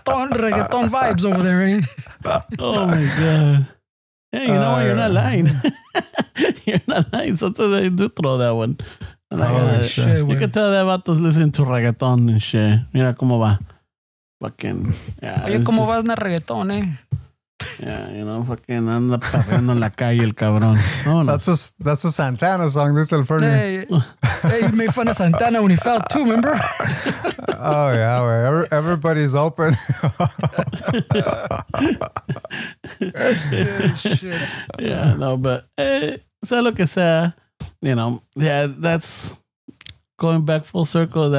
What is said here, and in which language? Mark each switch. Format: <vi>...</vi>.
<en>reggaeton vibes over there, eh? Oh my god. Hey, you know what? You're not lying. You're not lying. Sometimes I do throw that one. Shit, you can tell that vatos listen to reggaeton and shit.</en> <es>Mira cómo va. Fucking. Yeah, oye, ¿cómo va en el reggaetón, eh? Yeah, fucking anda perreando en la calle el cabrón.</es> <en>No. That's a Santana song. This is el Fernie. Hey, you made fun of Santana when he fell too, remember? Oh, yeah, güey. Everybody's open. Shit. Yeah, no, but</en> <es>sea lo que sea,</es> <en>that's going back full circle.</en>